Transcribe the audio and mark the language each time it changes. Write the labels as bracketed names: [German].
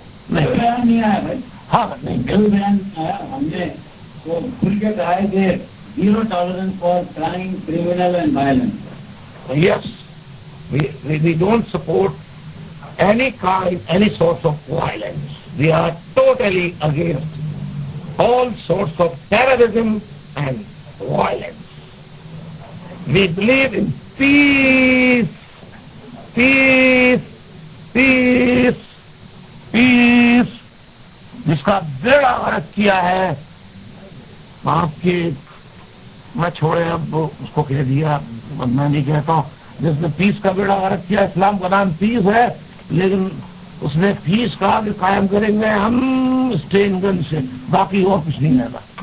[Urdu] نہیں آیا بھائی. ہاں نہیں بیان آیا. ہم نے وہ کھل کے کہا ہے کہ [English] Zero tolerance for crime, criminal and violence. Yes, we don't support any crime, any source of violence. We are totally against all sorts of terrorism and violence. We believe in peace, peace, peace, peace. [Urdu] جس کا بیڑا غرق کیا ہے آپ کی، میں چھوڑے اب اس کو کہہ دیا، میں نہیں کہتا ہوں. جس نے پیس کا بیڑا غرق کیا، اسلام کا نام پیس ہے، لیکن اس نے پیس کہا کہ قائم کریں گے ہم اسٹین گن سے، باقی اور کچھ نہیں رہتا.